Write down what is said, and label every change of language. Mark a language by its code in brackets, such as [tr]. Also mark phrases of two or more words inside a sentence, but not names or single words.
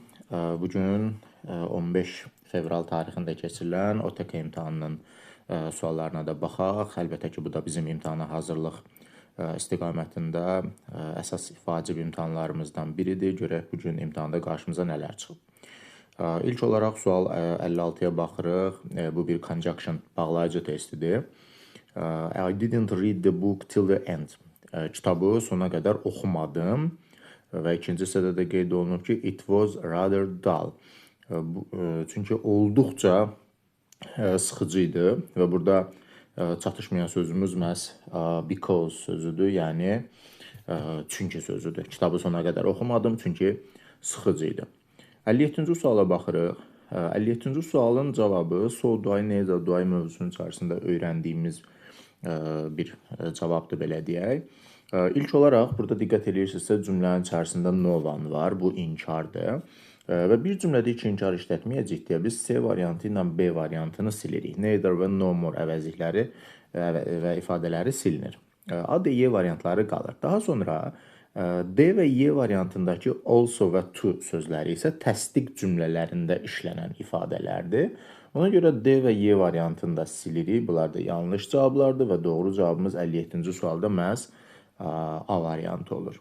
[az] Bugün 15 fevral tarixində keçirilən OTK imtahanının suallarına da baxaq. Əlbəttə ki, bu da bizim imtahana hazırlıq istiqamətində əsas vacib imtahanlarımızdan biridir. Görək bugün imtahanda qarşımıza nələr çıxıb. İlk olaraq sual 56-ya baxırıq. Bu bir conjunction bağlayıcı testidir. [en] I didn't read the book till the end. [az] Kitabı sona qədər oxumadım. Və ikinci hissədə də qeyd olunub ki, [en] it was rather dull. [az] Çünki olduqca sıxıcı idi və burada çatışmayan sözümüz məhz because sözüdür, yəni çünki sözüdür. Kitabı sona qədər oxumadım, çünki sıxıcı idi. 57-ci suala baxırıq. 57-ci sualın cavabı [en] so do I, [az] necə [en] do I [az] mövzusunun içərisində öyrəndiyimiz bir cavabdır, belə deyək. İlk olaraq burada diqqət edirsinizsə cümlənin içərisində [en] no one [az] var, bu inkardır. Və bir cümlədə iki inkar işlətməyəcək deyə biz C variantı ilə B variantını silirik. Neither və [en] no more [az] əvəzlikləri və ifadələri silinir. A, D, Y variantları qalır. Daha sonra D və Y variantındakı also və to sözləri isə təsdiq cümlələrində işlənən ifadələrdir. Ona görə D və Y variantında silirik. Bunlar da yanlış cavablardır və doğru cavabımız 57-ci sualda məhz A variantı olur.